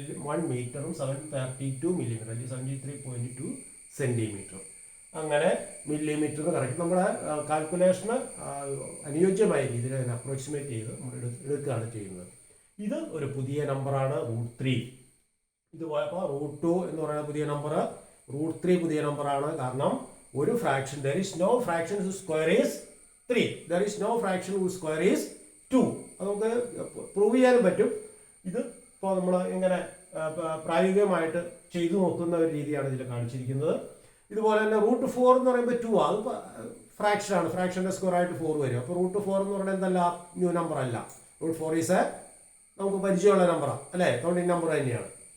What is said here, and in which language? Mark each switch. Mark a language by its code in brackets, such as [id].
[ml] 1 മീറ്ററും 732 മില്ലിമീറ്റർ അല്ലെങ്കിൽ 73.2 സെന്റിമീറ്റർ. അങ്ങനെ മില്ലിമീറ്റർ കറക്റ്റ് നമ്മുടെ കാൽക്കുലേഷന് അനുയോജ്യമായ രീതിയിൽ അതിനെ അപ്രോക്സിമേറ്റ് ചെയ്ത് നമ്മൾ എടുക്കുകയാണ് ചെയ്യുന്നത്. ഇത് ഒരു പുതിയ നമ്പറാണ് √3. ഇത് പോയപ്പോൾ √2 എന്ന് പറയുന്ന പുതിയ നമ്പർ, √3 പുതിയ നമ്പറാണ്. കാരണം ഒരു fraction, [en] there is no fraction whose square is 3, there is no fraction whose square is 2. [ml] അത് നമുക്ക് പ്രൂവ് ചെയ്യാനും പറ്റും. ഇത് ഇപ്പോൾ നമ്മൾ ഇങ്ങനെ പ്രായോഗികമായിട്ട് ചെയ്തു നോക്കുന്ന ഒരു രീതിയാണ് ഇതിൽ കാണിച്ചിരിക്കുന്നത്. ഇതുപോലെ തന്നെ √4 എന്ന് പറയുമ്പോൾ 2 അത് ഫ്രാക്ഷനാണ്, ഫ്രാക്ഷൻ്റെ സ്ക്വയർ ആയിട്ട് 4 വരും. അപ്പോൾ √4 എന്ന് പറയുന്നത് എന്തല്ല, ന്യൂ നമ്പർ അല്ല. √4 ഈസ് നമുക്ക് പരിചയമുള്ള നമ്പറാണ് അല്ലേ, കൗണ്ടിങ് നമ്പർ തന്നെയാണ്.